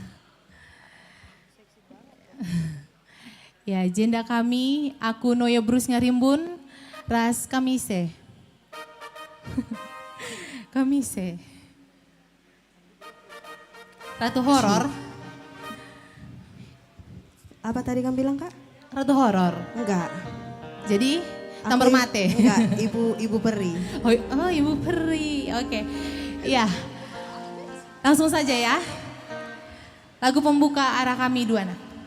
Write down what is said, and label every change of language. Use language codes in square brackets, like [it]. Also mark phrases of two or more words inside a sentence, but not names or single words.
[id] Ya, agenda kami, aku Noya Brus Ngarimbun, ras kamise. Kamise. Ratu horor. Apa tadi kamu bilang, Kak? Ratu horor. Enggak. Jadi, tampar mate. Enggak, ibu peri. Oh, ibu peri. Oke. Iya. Langsung saja ya. Lagu pembuka arah kami dua anak.